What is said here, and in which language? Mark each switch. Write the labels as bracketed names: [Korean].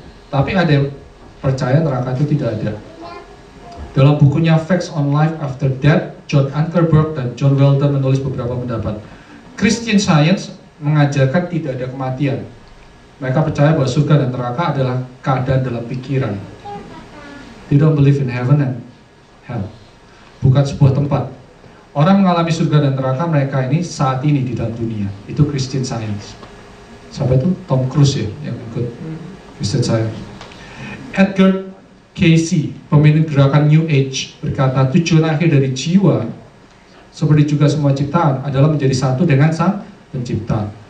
[Indonesian] Tapi ada yang percaya neraka itu tidak ada. Dalam bukunya Facts on Life After Death, John Ankerberg dan John Weldon menulis beberapa pendapat. Christian Science mengajarkan tidak ada kematian. Mereka percaya bahwa surga dan neraka adalah keadaan dalam pikiran. [English] They don't believe in heaven and hell. [Indonesian] Bukan sebuah tempat. Orang mengalami surga dan neraka mereka ini saat ini di dalam dunia. Itu Christian Science. Sampai itu Tom Cruise ya yang ikut Christian Science. Edgar Cayce, pemimpin gerakan New Age, berkata tujuan akhir dari jiwa seperti juga semua ciptaan adalah menjadi satu dengan Sang Pencipta.